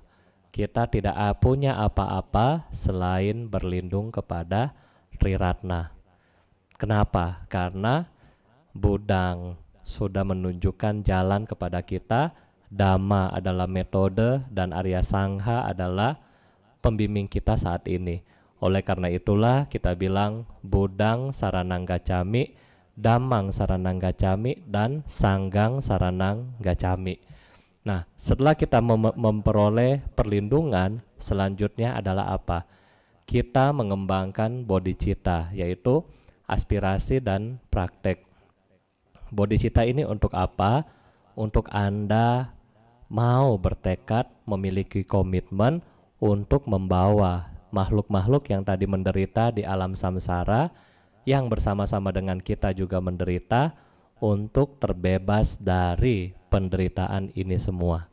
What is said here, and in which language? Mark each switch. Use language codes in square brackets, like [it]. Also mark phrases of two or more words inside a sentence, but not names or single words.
[id] Kita tidak punya apa-apa selain berlindung kepada Triratna. Kenapa? Karena Budang sudah menunjukkan jalan kepada kita. Dhamma adalah metode dan Arya Sangha adalah pembimbing kita saat ini. Oleh karena itulah kita bilang [pi] Budang saranang gacami, Dhammang saranang gacami, dan Sanggang saranang gacami. [id] Nah, setelah kita memperoleh perlindungan, selanjutnya adalah apa? Kita mengembangkan bodhicitta, yaitu aspirasi dan praktek. Bodhicitta ini untuk apa? Untuk Anda mau bertekad memiliki komitmen untuk membawa makhluk-makhluk yang tadi menderita di alam samsara, yang bersama-sama dengan kita juga menderita, untuk terbebas dari penderitaan ini semua.